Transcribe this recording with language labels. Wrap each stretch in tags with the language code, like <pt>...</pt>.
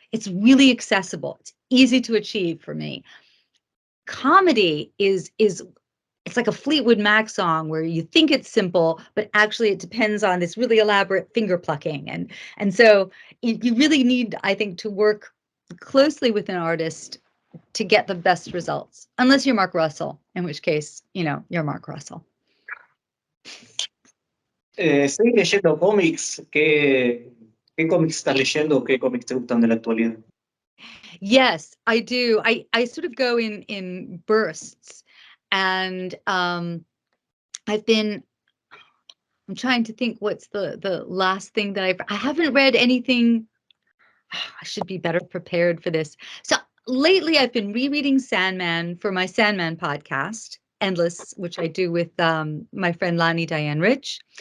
<en>It's really accessible. It's easy to achieve for me. Comedy is it's like a Fleetwood Mac song where you think it's simple, but actually it depends on this really elaborate finger plucking. And so you really need, I think, to work closely with an artist to get the best results, unless you're Mark Russell, in which case, you're Mark Russell.</en> <es>¿Seguís leyendo cómics? ¿Qué cómics estás leyendo? ¿Qué cómics te gustan de la actualidad?</es> <en>Yes, I do. I sort of go in bursts, and I'm trying to think what's the last thing that I haven't read anything. I should be better prepared for this. So lately I've been rereading Sandman for my Sandman podcast, Endless, which I do with my friend Lani Diane Rich.</en>